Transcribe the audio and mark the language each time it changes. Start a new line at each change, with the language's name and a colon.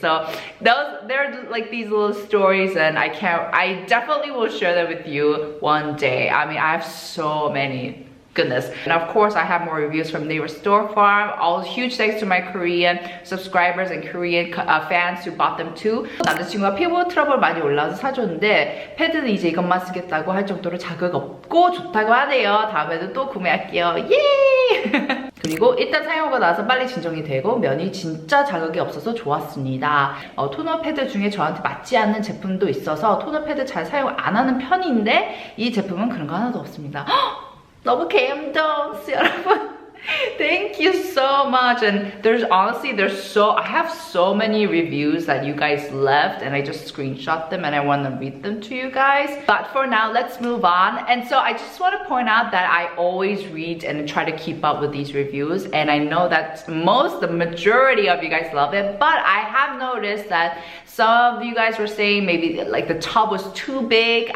English: So they're like these little stories, and I definitely will share them with you one day. I mean, I have so many. Goodness. And of course, I have more reviews from Naver Store Farm. All huge thanks to my Korean subscribers and Korean fans who bought them too.
Korean: 남자친구가 피부 트러블 많이 올라와서 사줬는데 패드는 이제 이것만 쓰겠다고 할 정도로 자극 없고 좋다고 하네요. 다음에도 또 구매할게요. 예! 그리고 일단 사용하고 나서 빨리 진정이 되고 면이 진짜 자극이 없어서 좋았습니다. 토너 패드 중에 저한테 맞지 않는 제품도 있어서 토너 패드 잘 사용 안 하는 편인데 이 제품은 그런 거 하나도 없습니다. 너무 감동, 여러분.
English: Thank you so much. And I have so many reviews that you guys left, and I just screenshot them and I want to read them to you guys. But for now, let's move on. And so I just want to point out that I always read and try to keep up with these reviews, and I know that the majority of you guys love it, but I have noticed that some of you guys were saying maybe like the tub was too big.